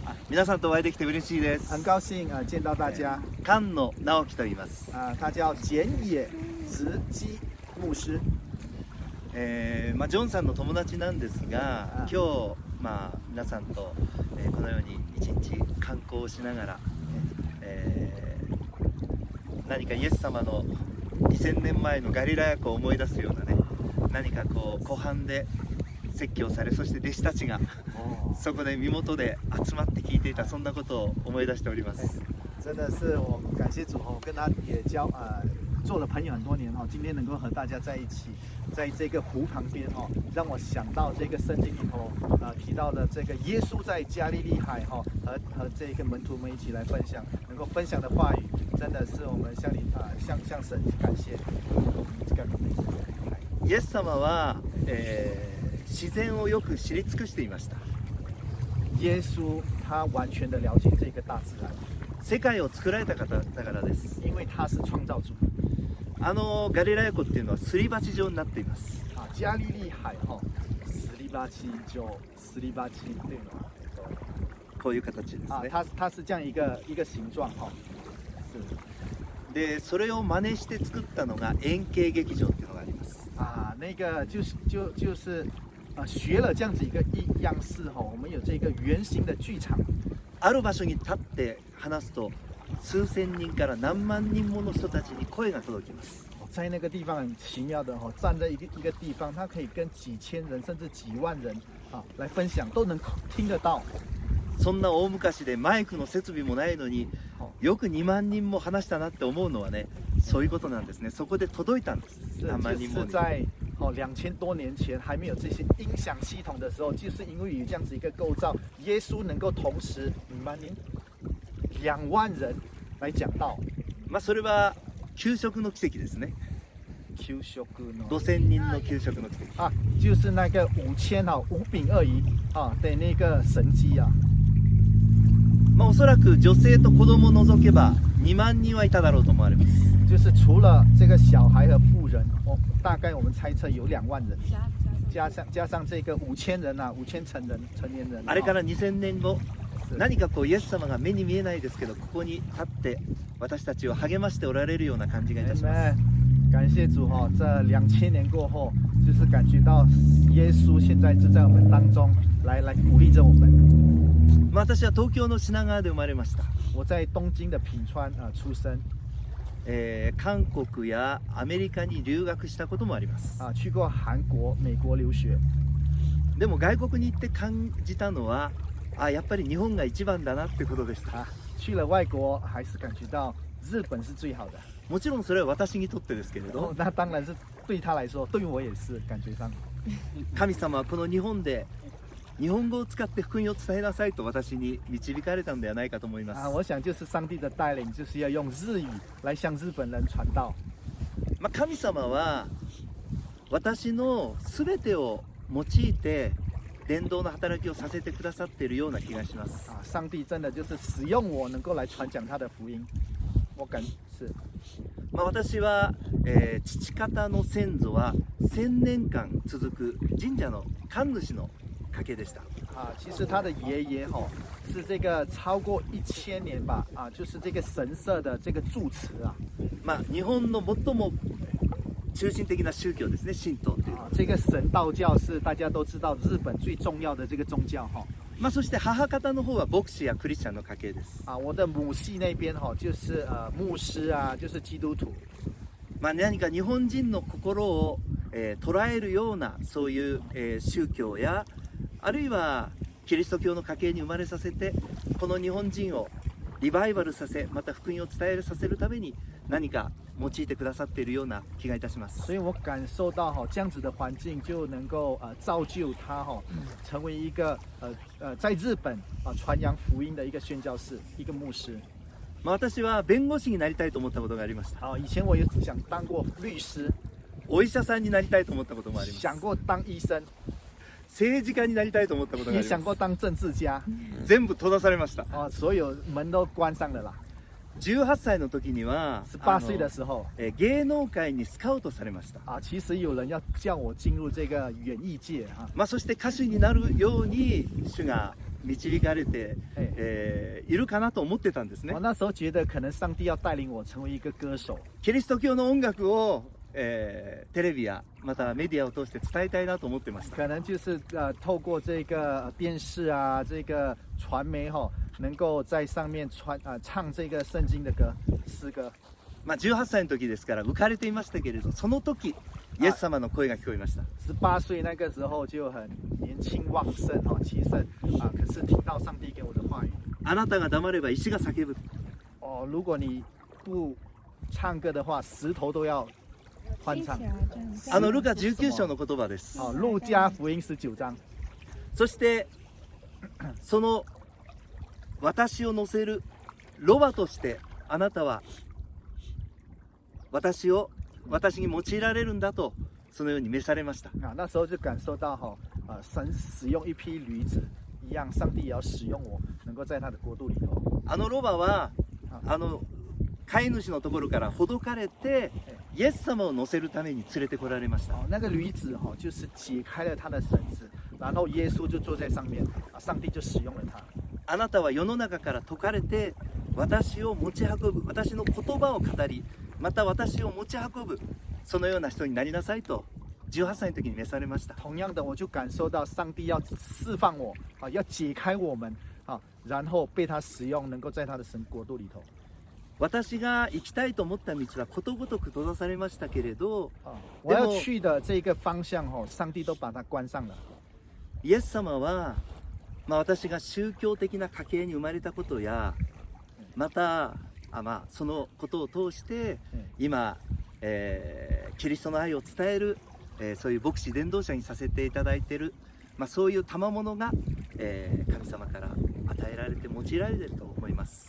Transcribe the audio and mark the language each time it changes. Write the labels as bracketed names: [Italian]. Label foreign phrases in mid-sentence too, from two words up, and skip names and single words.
[Japanese] 皆さんとお会いできて嬉しいです。 [Chinese] 很高兴见到大家。 [Japanese] 菅野直樹と言います。 [Chinese] 他叫简野直基牧師。 [Japanese] ジョンさんの友達なんですが、今日皆さんと、このように一日観光をしながら、何かイエス様の2000年前のガリラヤ湖を思い出すようなね、何かこう湖畔で説教され、そして弟子たちがそこで身元で集まって聞いていた、そんなことを思い出しております。 [Chinese] 真的是我感谢主跟他也做了朋友很多年今天能够和大家在一起，在这个湖旁边让我想到这个圣经里头提到的这个耶稣在加利利海和这个门徒们一起来分享，能够分享的话语，真的是我们向神感谢。 [Japanese] イエス様は、自然をよく知り尽くしていました。 [Chinese] 耶稣他完全的了解这个大自然， [Japanese] 世界を作られた方だからです。 [Chinese] 因为他是创造主。 [Japanese] ガリラヤ湖っていうのはすり鉢状になっています。加利利海すり鉢状、すり鉢っていうのはこういう形ですね。 [Chinese] 它是这样一个形状 [Japanese] で、それを真似して作ったのが円形劇場っていうのがあります。 [Chinese] 那个就是学了这样子一个样式我们有这个圆形的剧场。 [Japanese] ある場所に立って話すと、数千人から何万人もの人たちに声が届きます。 [Chinese] 在那个地方很奇妙的站在一个地方，它可以跟几千人甚至几万人来分享，都能听得到。 [Japanese] そんな大昔でマイクの設備もないのによく2万人も話したなって思うのはね、そういうことなんですね。そこで届いたんです。何万人もに。 [Chinese] 在2000多年前还没有这些音响系统的时候，就是因为有这样子一个构造，耶稣能够同时2万人来讲道。 [Japanese] それは給食の奇跡ですね。給食の 5000人の給食の奇跡。 [Chinese] 就是那个5饼2鱼的那个神迹 [Japanese] おそらく女性と子供を除けば2万人はいただろうと思われます。 [Chinese] 就是除了这个小孩和妇人，大概我们猜测有2万人，加上这个5000人5000成年人。 [Japanese] あれから2000年後、何かこうイエス様が目に見えないですけど、ここに立って私たちを励ましておられるような感じがいたします。 [Chinese] 感谢主这2000年过后，就是感觉到耶稣现在就在我们当中来鼓励着我们。 [Japanese] 私は東京の品川で生まれました。 [Chinese] 我在東京的品川出生。 [Japanese] 韓国やアメリカに留学したこともあります。 [Chinese] 去過韓国、美國留學。 [Japanese] でも外国に行って感じたのは、やっぱり日本が一番だなってことでした。 [Chinese] 去了外国還是感覺到日本是最好的。 [Japanese] もちろんそれは私にとってですけれど、 [Chinese] 那當然是對他來說，對我也是感覺上。 [Japanese] 神様はこの日本で日本語を使って福音を伝えなさいと私に導かれたのではないかと思います。 [Chinese] 我想就是上帝的帶領，就是要用日語來向日本人傳道。 [Japanese] 神様は私の全てを用いて伝道の働きをさせてくださっているような気がします。 [Chinese] 上帝真的就是使用我能夠來傳講他的福音。我感是。 [Japanese] 私は、父方の先祖は1000年間続く神社の神主の家系でした。 [Chinese] 其实他的爷爷是这个超過1000年吧就是这个神社的这个住持 [Japanese] 日本の最も中心的な宗教ですね、神道という。 [Chinese] 这个神道教是大家都知道日本最重要的这个宗教 [Japanese] そして母方の方は牧師やクリスチャンの家系です。 [Chinese] 我的母系那边就是牧師就是基督徒。 [Japanese] 何か日本人の心を、捉えるようなそういう、宗教やあるいはキリスト教の家系に生まれさせて、この日本人をリバイバルさせ、また福音を伝えさせるために何か用いてくださっているような気がいたします。 [Chinese] 所以我感受到这样子的环境就能够造就他成为一个在日本传扬福音的一个宣教士，一个牧师。 [Japanese] 私は弁護士になりたいと思ったことがありました。 [Chinese] 以前我也想当过律師。 [Japanese] お医者さんになりたいと思ったこともあります。 [Chinese] 想過当醫生。 [Japanese] 政治家になりたいと思ったことがあります。 [Chinese] 也想過当政治家。 [Japanese] 全部閉ざされました。 [Chinese] 所有門都關上了啦。 [Japanese] 18 歳の時には [Chinese] 18歲的時候 [Japanese] 芸能界にスカウトされました。 [Chinese] 其實有人要叫我進入這個演藝界 [Japanese] そして歌手になるように主が導かれて、いるかなと思ってたんですね [Chinese] 我。那时候觉得可能上帝要带领我成为一个歌手， [Japanese] キリスト教の音楽を、テレビやまたメディアを通して伝えたいなと思ってました。 [Chinese] 可能就是透过这个电视啊，这个传媒能够在上面唱这个圣经的歌诗歌。 [Japanese] 18 歳の時ですから浮かれていましたけれど、その時イエス様の声が聞こえました。 [Chinese] 18 岁那个时候就很年轻旺盛气盛可是听到上帝给我的话语， [Japanese] あなたが黙れば石が叫ぶ。 [Chinese] 如果你不唱歌的话，石頭都要欢唱。 [Japanese] ルカ19章の言葉です。 [Chinese] 路加福音19章。 [Japanese] そしてその私を乗せるロバとしてあなたは私に用いられるんだと、そのように召されました。 [Chinese] 那時候就感受到神使用一匹驴子一样，上帝也要使用我，能够在他的国度里头。 [Japanese] ロバは飼い主のところからほどかれてイエス様を乗せるために連れてこられました。 [Chinese] 那个驴子就是解开了他的绳子，然后耶稣就坐在上面，上帝就使用了他。 [Japanese] あなたは世の中から解かれて私を持ち運ぶ、私の言葉を語り、また私を持ち運ぶ、そのような人になりなさいと18歳の時に召されました。 [Chinese] 同样的，我就感受到上帝要释放我要解开我们然后被他使用，能够在他的神国度里头。 [Japanese] 私が行きたいと思った道はことごとく閉ざされましたけれど、 [Chinese] 我要去的这个方向上帝都把它关上了。 [Japanese] イエス様は、私が宗教的な家系に生まれたことや、またそのことを通して今、キリストの愛を伝える、そういう牧師伝道者にさせていただいている、そういう賜物が、神様から与えられて用いられていると思います。